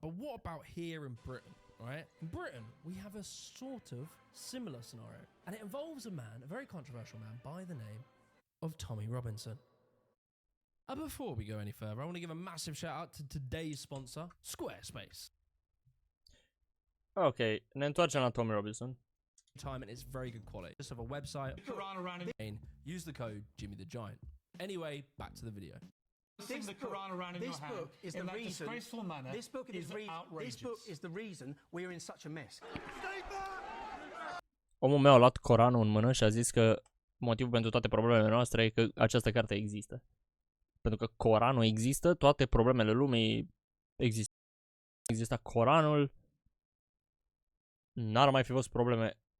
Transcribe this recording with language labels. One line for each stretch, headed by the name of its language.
English: But what about here in Britain, right? In Britain, we have a sort of similar scenario. And it involves a man, a very controversial man, by the name of Tommy Robinson. Before we go any further, I want to give a massive shout out to today's sponsor, Squarespace.
Romanian: Ok, ne întoarcem la Tommy Robinson.
English: Time and it's very good quality. Just have a website. Use the code TimmyTheGiant. Anyway, back to the video. This book is the reason. This book is the reason we're in such a mess.
Romanian: Omul meu a luat Coranul în mână și a zis că motivul pentru toate problemele noastre e că această carte există. Pentru că Coranul există, toate problemele lumii există. Exista Coranul, n-ar mai fi fost probleme.